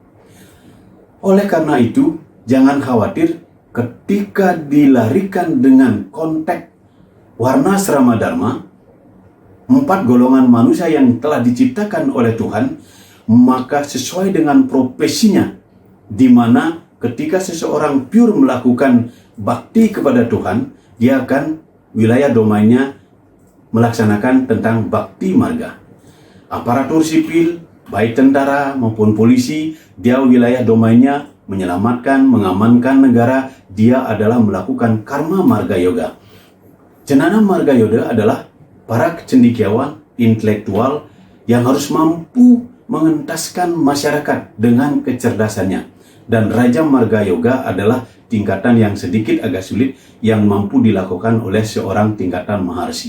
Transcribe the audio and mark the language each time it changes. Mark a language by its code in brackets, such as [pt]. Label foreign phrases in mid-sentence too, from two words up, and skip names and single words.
[id] Oleh karena itu, jangan khawatir ketika dilarikan dengan konteks warna asrama dharma, 4 golongan manusia yang telah diciptakan oleh Tuhan, maka sesuai dengan profesinya, di mana ketika seseorang pure melakukan bakti kepada Tuhan, dia akan wilayah domainnya melaksanakan tentang bakti marga. Aparatur sipil, baik tentara maupun polisi, dia wilayah domainnya menyelamatkan, mengamankan negara, dia adalah melakukan karma marga yoga. Jnana marga yoga adalah para cendekiawan, intelektual yang harus mampu mengentaskan masyarakat dengan kecerdasannya. Dan Raja Marga Yoga adalah tingkatan yang sedikit agak sulit yang mampu dilakukan oleh seorang tingkatan maharsi.